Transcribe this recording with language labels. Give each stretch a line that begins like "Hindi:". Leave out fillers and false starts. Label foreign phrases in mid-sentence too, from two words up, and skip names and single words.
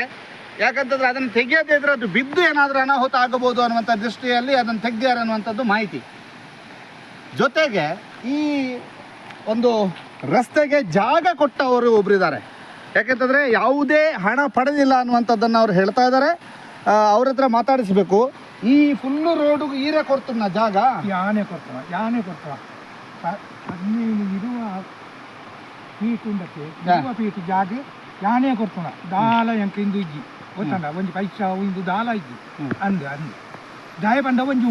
Kannada: ಯಾಕಂತಂದರೆ ಅದನ್ನು ತೆಗೆಯದೇ ಇದ್ದರೆ ಅದು ಬಿದ್ದು ಏನಾದರೂ ಅನಾಹುತ ಆಗಬಹುದು ಅನ್ನುವಂಥ ದೃಷ್ಟಿಯಲ್ಲಿ ಅದನ್ನು ತೆಗೆದಿದ್ದಾರೆ ಅನ್ನುವಂಥದ್ದು ಮಾಹಿತಿ. ಜೊತೆಗೆ ಈ ಒಂದು ರಸ್ತೆಗೆ ಜಾಗ ಕೊಟ್ಟವರು ಒಬ್ಬರಿದ್ದಾರೆ. ಯಾಕೆಂತಂದರೆ ಯಾವುದೇ ಹಣ ಪಡೆದಿಲ್ಲ ಅನ್ನುವಂಥದ್ದನ್ನು ಅವ್ರು ಹೇಳ್ತಾ ಇದ್ದಾರೆ. ಅವ್ರ ಹತ್ರ ಮಾತಾಡಿಸ್ಬೇಕು. ಈ ಫುಲ್ಲು ರೋಡು
Tulu: ಈರೇ ಕೊಡ್ತಾನ ಜಾಗ ಯಾನೇ ಕೊಡ್ತಾವ 15 ಇರುವ ಫೀಟ್ ಉಂಡಕ್ಕೆ ಫೀಟ್ ಜಾಗ ಯಾನೇ ಕೊಡ್ತಾನ ದಾಲ ಎಂಕ ಇಂದು ಇಜ್ಜಿ ಗೊತ್ತಂಡ ಒಂಜಿ ಪೈಸಾ ಇಂದು ದಾಲ ಇಜ್ಜಿ ಅಂದು ದಯ ಬಂದ ಒಂಜಿ